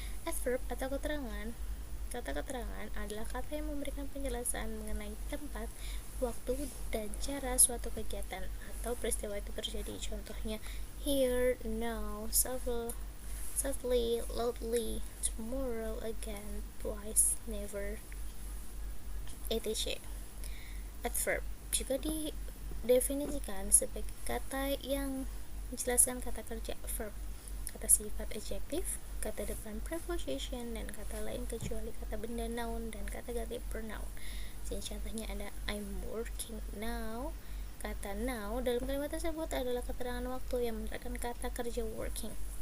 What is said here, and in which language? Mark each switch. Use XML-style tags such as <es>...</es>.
<id>Adverb atau kata keterangan adalah kata yang memberikan penjelasan mengenai tempat, waktu, dan cara suatu kegiatan atau peristiwa itu terjadi. Contohnya here, now, softly, loudly, tomorrow, again, twice, never, etc. Adverb juga didefinisikan sebagai kata yang menjelaskan kata kerja verb, kata sifat adjektif, kata depan preposition, dan kata lain kecuali kata benda noun dan kata ganti pronoun. Sini contohnya ada</id> <en>I'm working now.</en> <id>Kata now dalam kalimat tersebut adalah keterangan waktu yang menerangkan kata kerja working.</id>